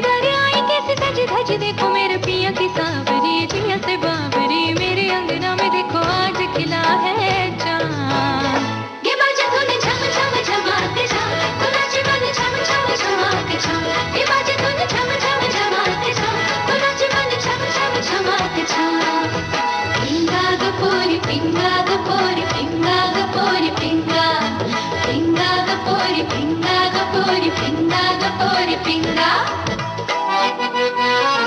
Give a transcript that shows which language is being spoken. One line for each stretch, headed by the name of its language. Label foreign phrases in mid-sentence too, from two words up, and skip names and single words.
Hindi: घर आई कैसे सज धज देखो मेरे पिया की सावरी जिया से बावरी, मेरे अंगना में देखो आज खिला है चांद, ये बाजे धुन झम झम झमाते झम, तो नाचे मन झम झम झमाते झम, ये बाजे धुन झम झम झमाते झम, तो नाचे मन झम झम झमाते झम,
Marathi: पिंगा गपोरी पिंगा गपोरी पिंगा गपोरी पिंगा, पिंगा गपोरी पिंगा गपोरी पिंगा गपोरी पिंगा।